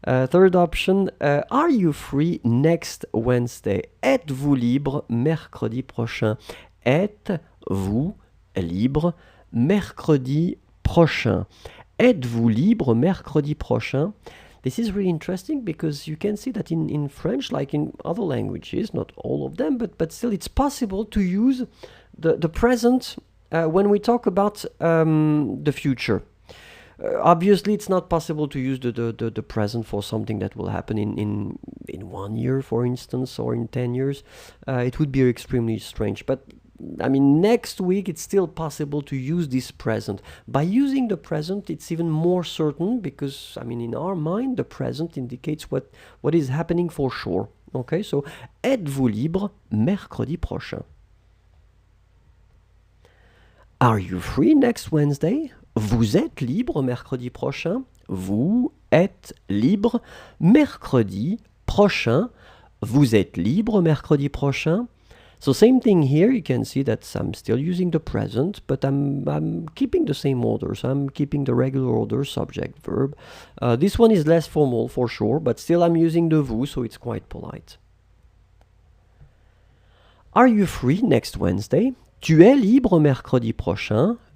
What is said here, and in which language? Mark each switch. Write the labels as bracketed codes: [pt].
[en] Third option, are you free next Wednesday? [fr] Êtes-vous libre mercredi prochain? Êtes-vous libre mercredi prochain? Êtes-vous libre mercredi prochain? [en] This is really interesting because you can see that in French, like in other languages, not all of them, but still it's possible to use the present when we talk about the future. Obviously, it's not possible to use the present for something that will happen in 1 year, for instance, or in 10 years. It would be extremely strange. But, I mean, next week, it's still possible to use this present. By using the present, it's even more certain because, I mean, in our mind, the present indicates what is happening for sure. [fr] Okay, so, êtes-vous libre mercredi prochain? [en] Are you free next Wednesday? [fr] Vous êtes libre mercredi prochain? Vous êtes libre mercredi prochain? Vous êtes libre mercredi prochain? [en] So same thing here, you can see that I'm still using the present, but I'm keeping the same order. So I'm keeping the regular order, subject, verb. This one is less formal for sure, but still I'm using the vous, so it's quite polite. Are you free next Wednesday? [fr] Tu es libre mercredi prochain?